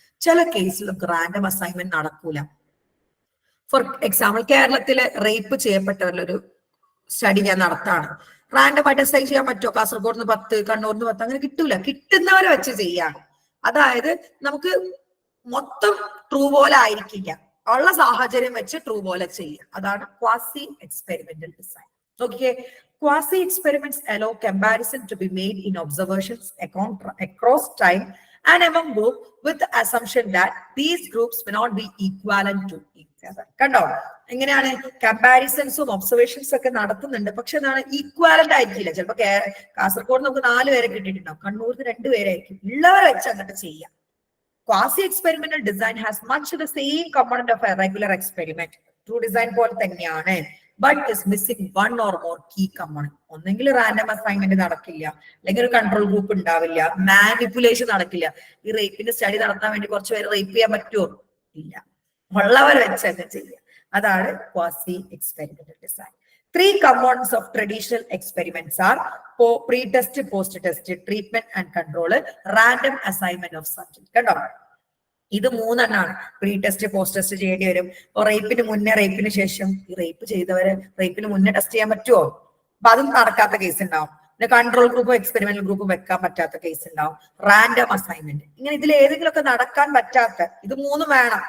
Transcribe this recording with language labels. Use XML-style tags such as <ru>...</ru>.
<ml>ചില കേസിൽ നമുക്ക് റാൻഡം അസൈൻമെന്റ് നടക്കൂല. ഫോർ എക്സാമ്പിൾ, കേരളത്തിലെ റേപ്പ് ചെയ്യപ്പെട്ടവരിലൊരു സ്റ്റഡി ഞാൻ നടത്താണ്. റാൻഡം ആയിട്ട് അസൈൻ ചെയ്യാൻ പറ്റുമോ? കാസർഗോഡ് 10, കണ്ണൂർ 10 അങ്ങനെ കിട്ടൂല. കിട്ടുന്നവരെ വെച്ച് ചെയ്യാം. അതായത് നമുക്ക് മൊത്തം ട്രൂ പോലെ ആയിരിക്കില്ല, ഉള്ള സാഹചര്യം വെച്ച് ട്രൂ പോലെ ചെയ്യാം. അതാണ് ക്വാസി എക്സ്പെരിമെന്റൽ ഡിസൈൻ. നോക്കിയേ, quasi experiments</ml> <en>allow comparison to be made in observations across time and among groups with the assumption that these groups may not be equivalent to each other.</en> <ml>കണ്ടോ, എങ്ങനെയാണ് കമ്പാരിസൺസും observations ഒക്കെ നടത്തുന്നുണ്ട്, പക്ഷെ എന്താണ്, equivalent ആയിരിക്കില്ല. ചിലപ്പോ കാസർഗോഡ് നമുക്ക് 4 പേരെ കിട്ടിയിട്ടുണ്ടാവും, കണ്ണൂരിന് 2 പേരായിരിക്കും. ഉള്ളവരെ വെച്ച് അങ്ങോട്ട് ചെയ്യാം.</ml> <en>Quasi-experimental design has much the same component of a regular experiment. True design</en> <ml>പോലെ തന്നെയാണ്,</ml> <en>but is missing one or more key component.</en> <ml>ഒന്നെങ്കിൽ റാൻഡം അസൈൻമെന്റ് നടക്കില്ല, അല്ലെങ്കിൽ ഒരു കൺട്രോൾ ഗ്രൂപ്പ് ഉണ്ടാവില്ല, മാനിപ്പുലേഷൻ നടക്കില്ല. ഈ റേപ്പിന്റെ സ്റ്റഡി നടത്താൻ വേണ്ടി കുറച്ച് പേര് റേപ്പ് ചെയ്യാൻ പറ്റുമോ? ഇല്ല, ഉള്ളവർ വെച്ച് തന്നെ ചെയ്യാം. അതാണ് quasi experimental design.</ml> <en>3 components of traditional experiments are pre-test, post-test, treatment and control, random assignment of subject.</en> <ml>കണ്ടോ, ഇത് 3 എണ്ണമാണ്. പ്രീ ടെസ്റ്റ്, പോസ്റ്റ് ടെസ്റ്റ് ചെയ്യേണ്ടി വരും. റേപ്പിന് മുന്നേ, റേപ്പിന് ശേഷം. ഈ റേപ്പ് ചെയ്തവരെ റേപ്പിന് മുന്നേ ടെസ്റ്റ് ചെയ്യാൻ പറ്റുമോ? അപ്പൊ അതും നടക്കാത്ത കേസ് ഉണ്ടാവും. പിന്നെ കൺട്രോൾ ഗ്രൂപ്പും എക്സ്പെരിമെന്റൽ ഗ്രൂപ്പും വെക്കാൻ പറ്റാത്ത കേസ് ഉണ്ടാവും. റാൻഡം അസൈൻമെന്റ്, ഇങ്ങനെ ഇതിൽ ഏതെങ്കിലും ഒക്കെ നടക്കാൻ പറ്റാത്ത, ഇത് 3 വേണം.</ml>